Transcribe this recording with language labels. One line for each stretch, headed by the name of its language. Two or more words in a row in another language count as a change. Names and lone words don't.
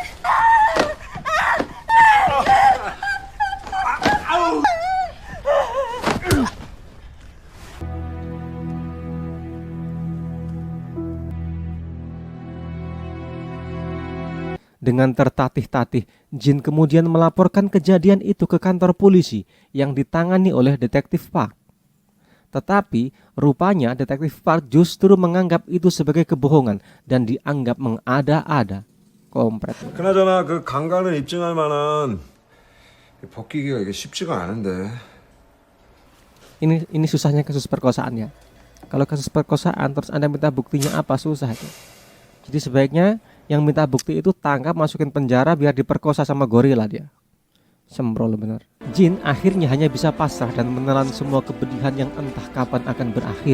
Indonesian: Dengan tertatih-tatih, Jin kemudian melaporkan kejadian itu ke kantor polisi yang ditangani oleh Detektif Park. Tetapi rupanya Detektif Park justru menganggap itu sebagai kebohongan dan dianggap mengada-ada. Kompret.
Korean: 그나저나 그 강간을 입증할 만한 벗기기가 이게 쉽지가 않은데.
Indonesian: Ini susahnya kasus perkosaan ya. Kalau kasus perkosaan terus Anda minta buktinya apa, susah itu. Jadi sebaiknya yang minta bukti itu tangkap, masukin penjara biar diperkosa sama gorila dia. Sembrol bener. Jin akhirnya hanya bisa pasrah dan menelan semua kepedihan yang entah kapan akan berakhir.